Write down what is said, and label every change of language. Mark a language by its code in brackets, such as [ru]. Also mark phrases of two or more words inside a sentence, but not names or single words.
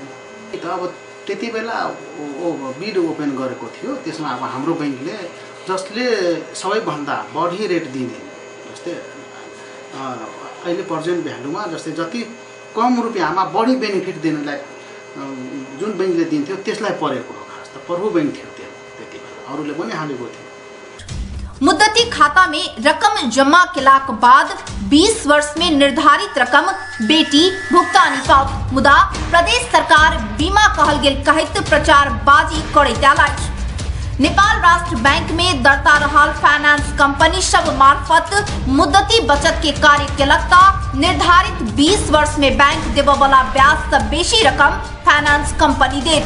[ne] त अब त्यति बेला [en] bid open [ne] गरेको थियो, त्यसमा अब हाम्रो बैङ्कले जसले सबैभन्दा बढी रेट दिने, जस्तै अहिले [en] present valueमा [ne] जस्तै जति कम रुपियाँमा बढी बेनिफिट दिनलाई जुन बैङ्कले दिन्थ्यो त्यसलाई परेको हो। खास त प्रभु बैङ्क थियो त्यति बेला, अरूले पनि हालेको थियो। [mai] मुद्दती खाता में रकम जमा केलाक बाद 20 वर्ष में निर्धारित रकम बेटी भुगतानी पाओत। मुदा प्रदेश सरकार बीमा कहल गेल कहत प्रचारबाजी करैत आयल। नेपाल राष्ट्र बैंक में दर्ता रहल फाइनेंस कंपनी सब मार्फत मुद्दती बचत के कार्य केलक निर्धारित 20 वर्ष में बैंक देव वाला ब्याज से बेसी रकम फाइनेंस कंपनी देत।